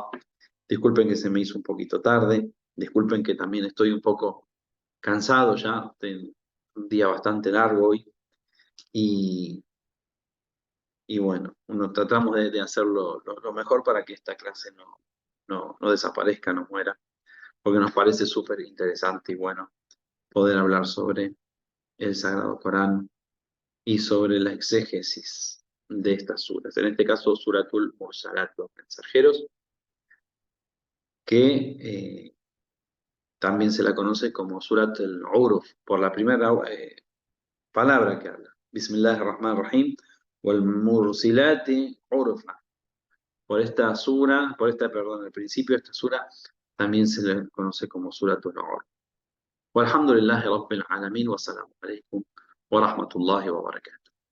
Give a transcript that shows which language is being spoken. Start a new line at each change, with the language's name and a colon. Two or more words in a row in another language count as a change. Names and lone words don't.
Spanish: Disculpen que se me hizo un poquito tarde, disculpen que también estoy un poco cansado ya, un día bastante largo hoy, y, y bueno, tratamos de hacerlo lo mejor para que esta clase no desaparezca, no muera, porque nos parece súper interesante y bueno poder hablar sobre el Sagrado Corán y sobre la exégesis de estas suras. En este caso, Suratul Mursalat, los mensajeros, que también se la conoce como Surat al-Uruf, por la primera palabra que habla.
Arabic: بسم الله الرحمن الرحيم، والمرسلات عرفا.
Spanish: Perdón, al principio de esta sura también se le conoce como Suratul Uruf.
Arabic: والحمد لله رب العالمين، والسلام عليكم ورحمة الله وبركاته.